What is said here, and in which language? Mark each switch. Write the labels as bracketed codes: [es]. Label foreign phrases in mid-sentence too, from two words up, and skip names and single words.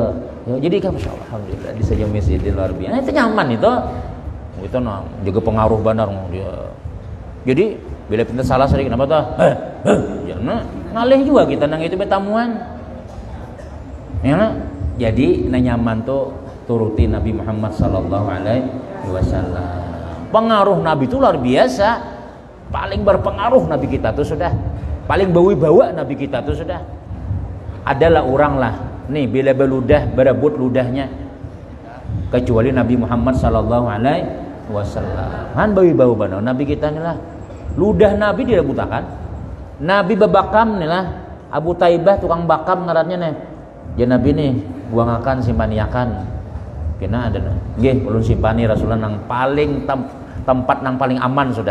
[bjn] Jadi kan [ar] ما شاء الله, [bjn] alhamdulillah disayumi sidin luar biasa. Nah, itu nyaman itu. Itu nah juga pengaruh benar dia. Jadi bila kita salah sering kenapa tuh? Jangan ngalih juga kita nang itu betamuan. Ya, jadi nyaman tuh turuti Nabi Muhammad [ar] صلى الله عليه وسلم. [bjn] Pengaruh Nabi itu luar biasa. Paling berpengaruh Nabi kita tuh sudah. Paling bawa Nabi kita tuh sudah. Adalah orang lah. Nih bila beludah berebut ludahnya. Kecuali Nabi Muhammad [ar] صلى الله عليه وسلم. [bjn] Han bau benar Nabi kita nih lah. Ludah Nabi direbutakan. Nabi bebakam nih lah. Abu Taibah tukang bakam ngarannya nih. Ya Nabi nih buang akan simpaniakan. Kena ada nggih ulun simpani Rasulullah nang paling tempat nang paling aman sudah.